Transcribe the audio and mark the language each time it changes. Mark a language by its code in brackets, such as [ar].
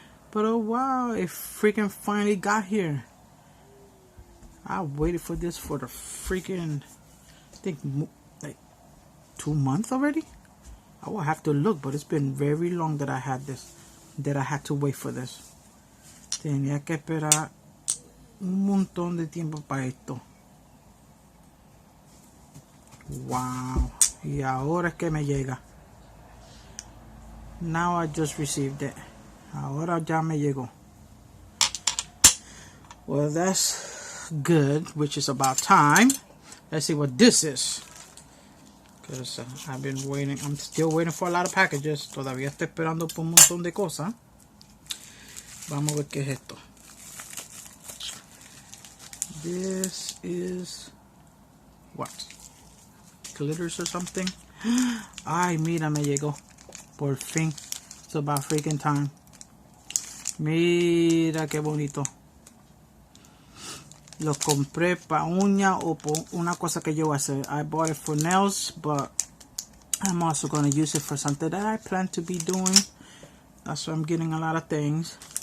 [en] But oh wow, it freaking finally got here. I waited for this for the freaking, I think, like 2 months already. I will have to look, but it's been very long that I had this, that I had to wait for this. [es] Tenía que esperar un montón de tiempo para esto. Wow. Y ahora es que me llega. [en] Now I just received it. [es] Ahora ya me llegó. [en] Well, that's good, which is about time. Let's see what this is. Because I've been waiting. I'm still waiting for a lot of packages. [es] Todavía estoy esperando por un montón de cosas. Vamos a ver qué es esto. [en] This is what? Glitters or something? [es] Ay, mira, me llegó. Por fin. [en] It's about freaking time. [es] Mira qué bonito. Los compré para uña o por una cosa que yo voy a hacer. [en] I bought it for nails, but I'm also going to use it for something that I plan to be doing. That's why I'm getting a lot of things.